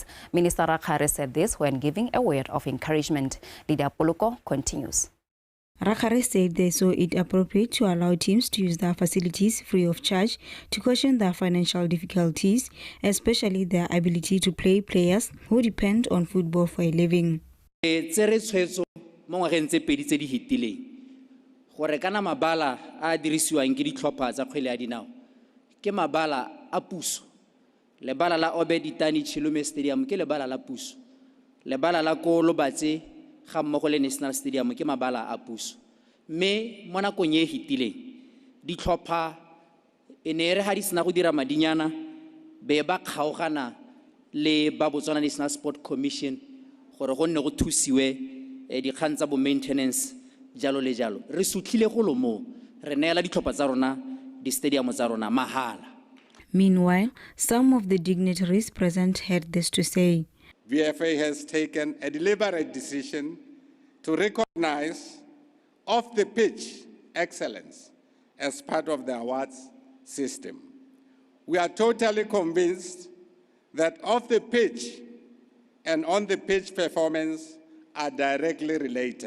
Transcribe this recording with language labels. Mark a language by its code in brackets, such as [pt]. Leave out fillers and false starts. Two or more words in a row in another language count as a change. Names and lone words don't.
[en] Minister Rakhare said this when giving a word of encouragement. Lydia Poloko continues. Rakhare said they saw it appropriate to allow teams to use their facilities free of charge to cushion their financial difficulties, especially their ability to play players who depend on football for a living. [tn] Mabala a dirisiwang ke ditlhopha tsa kgwele ya dinao ke mabala a puso. Lebala la Obeditani Chilume Stadium ke lebala la puso. Lebala la ko Lobatse ga mmogo le National Stadium ke mabala a puso. Me mo nakong e hitileng ditlhopha ene re ha di sena go dira madinyana be ba kgaogana le ba Botswana National Sport Commission gore go nne go thusiwe dikgang tsa bo maintenance jalo le jalo. Re sutlhile go lo mo re neela ditlhopha tsa rona di stadium tsa rona mahala. [en] Meanwhile, some of the dignitaries present had this to say. VFA has taken a deliberate decision to recognize off-the-pitch excellence as part of the awards system. We are totally convinced that off-the-pitch and on-the-pitch performance are directly related.